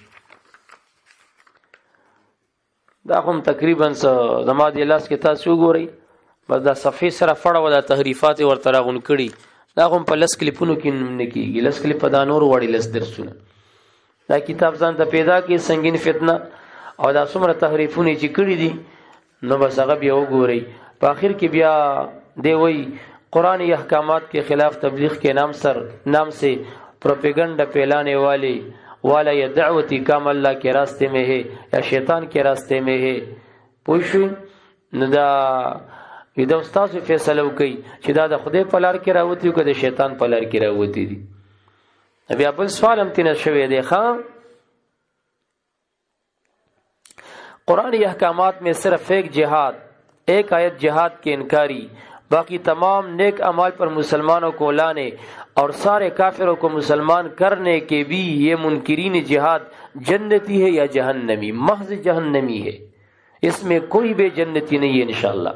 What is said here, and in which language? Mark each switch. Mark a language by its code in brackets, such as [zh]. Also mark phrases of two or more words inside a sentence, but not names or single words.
[ps] دا هم تقریبا زما د لاس کې تاسو وګورئ بس دا صفحې سره فړه و دا تحریفات ورته راغون کړي دا هم په لس کلیپونو کې نه کېږي، لس کلیپ دا نور وړي لس درسونه دا کتاب ځان ته پیدا کې سنگین فتنه او دا څومره تحریفونه چې کړي دي نو بس هغه بیا وګورئ په آخر کې بیا دی وایي [ur] قرآنی احکامات کے خلاف تبلیغ کے نام سے پروپیگنڈا پھیلانے والا یا دعوتی کام اللہ کے راستے میں ہے یا شیطان کے راستے میں ہے [ps] پوښوي نو دا استاد فیصله وکي چې دا د خدای په لار کې راوتی او که د شیطان په لار کې راوتی دي۔ بیا بل سوال هم تینه شوی دی [ur] خام قرآنی احکامات میں صرف ایک آیت جہاد کے انکاری، باقی تمام نیک اعمال پر مسلمانوں کو لانے اور سارے کافروں کو مسلمان کرنے کے بھی یہ منکرین جہاد جنتی ہے یا جہنمی، محض جہنمی ہے، اس میں کوئی بھی جنتی نہیں ہے انشاءاللہ۔